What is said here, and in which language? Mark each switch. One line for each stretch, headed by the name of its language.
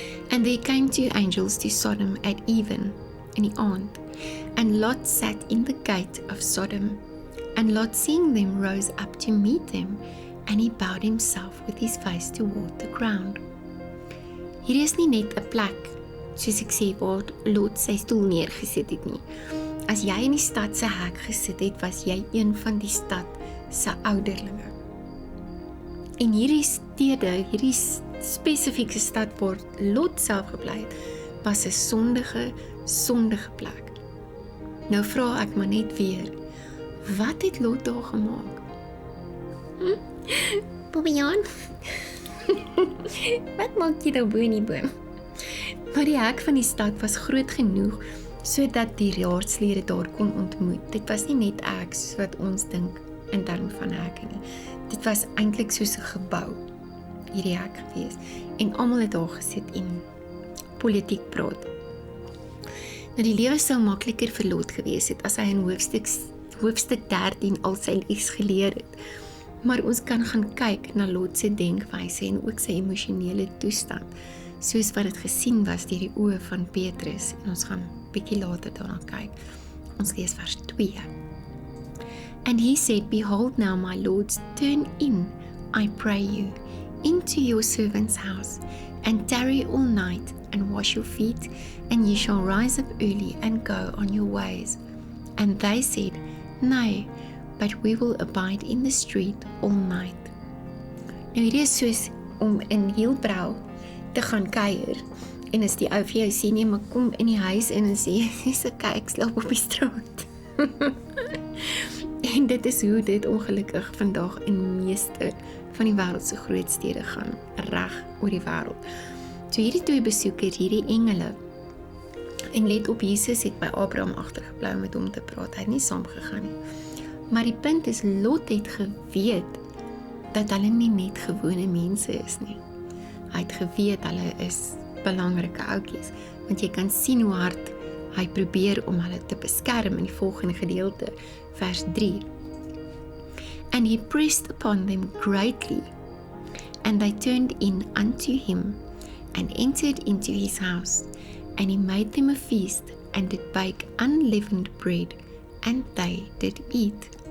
English: And there came 2 angels to Sodom at even,
Afrikaans: in die aand,
English: and Lot sat in the gate of Sodom. And Lot, seeing them, rose up to meet them, and he bowed himself with his face toward the ground.
Afrikaans: Hier is nie net 'n plek, soos ek sê, waar Lot sy stoel neergesit het nie. As jy in die stad se hek gesit het, was jy een van die stad se ouderlinge. En hierdie stede, hierdie spesifieke stad waar Lot self gebly het, was 'n sondige plek. Nou vra ek maar net weer, wat het Lot daar gemaak? Bobbejaan? Wat maak jy daar bo in die boom? Maar die hek van die stad was groot genoeg, sodat die raadslede daar kon ontmoet. Dit was nie net ek, soos wat ons dink in terme van hekke nie. Dit was eintlik soos 'n gebou, hierdie hek gewees. En almal het daar gesit en politiek praat. Nou die lewe sou makliker vir Lot gewees het, as hy in hoofstuk 13 al sy les geleer het. Maar ons kan gaan kyk na Lot se denkwyse en ook sy emosionele toestand, soos wat dit gesien was deur die oë van Petrus. En ons gaan bietjie later daarna kyk. Ons lees vers 2.
English: And he said, Behold now, my lords, turn in, I pray you, into your servant's house, and tarry all night, and wash your feet, and ye shall rise up early, and go on your ways. And they said, Nay, but we will abide in the street all night.
Afrikaans: Nou hierdie is soos om in Hielbrau te gaan kuier, en as die ou vir jou sê, nee, maar kom in die huis in en sê, dis okay, ek slaap op die straat. En dit is hoe dit ongelukkig vandag in meeste van die wêreld se groot stede gaan, reg oor die wêreld. So hierdie twee besoekers, hierdie engele, en let op, Jesus het by Abraham agtergebly om met hom te praat, hy het nie saamgegaan nie. Maar die punt is, Lot het geweet, dat hulle nie net gewone mense is nie. Hy het geweet, hulle is belangrike ouetjies, want jy kan sien hoe hard hy probeer om hulle te beskerm in die volgende gedeelte, vers 3.
English: And he pressed upon them greatly, and they turned in unto him, and entered into his house, and he made them a feast, and did bake unleavened bread, and they did eat.